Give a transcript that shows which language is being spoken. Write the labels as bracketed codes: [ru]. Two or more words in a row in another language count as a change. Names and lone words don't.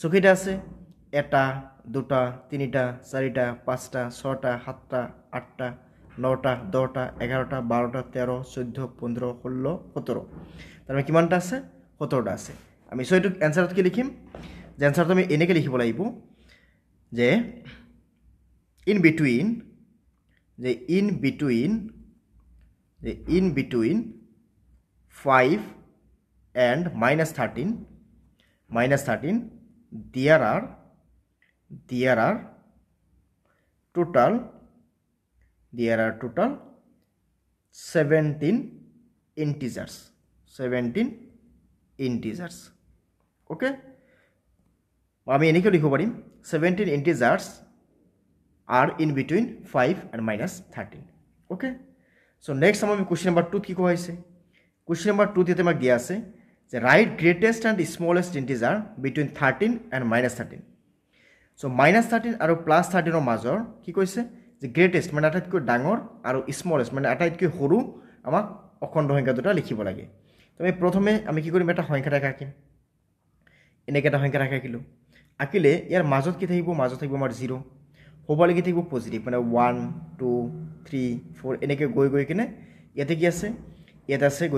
[as] কেইটা আছে এটা দুটা তিনিটা চাৰিটা পাঁচটা ছটা সাতটা আঠটা নটা 10টা 11টা 12টা 13 14 15 16 17 তাৰমানে কিমানটা আছে 17টা আছে আমি সো এটো এনসারত কি লিখিম যে এনসারটো আমি এনেকে লিখিব লাগিব যে [en] in between 5 and -13 there are total 17 integers okay [as] আমি এনেকে লিখিব পাৰিম [en] 17 integers are in between 5 and -13 okay so next আমি question number 2 [as] কি কোৱা হৈছে [en] question number 2 [as] তে আমাক দিয়া আছে যে [en] write greatest and smallest integer between 13 and -13 so -13 আৰু [as] +13 ৰ মাজৰ কি কৈছে যে greatest মানে আটাইতকৈ ডাঙৰ আৰু smallest মানে আটাইতকৈ সৰু আমাক অখণ্ড সংখ্যা দুটা লিখিব লাগে তো আমি প্ৰথমে আমি কি কৰিম এটা সংখ্যা ৰেখা আঁকিম এনেকে এটা সংখ্যা ৰেখা আঁকিলো আঁকিলে ইয়াৰ মাজত কি থাকিব মাজত থাকিব আমাৰ 0 হোবালে কি থাকিব পজিটিভ মানে 1 2 3 4 এনেকে গৈ কিনে ইয়াতে কি আছে ইয়াতে আছে গৈ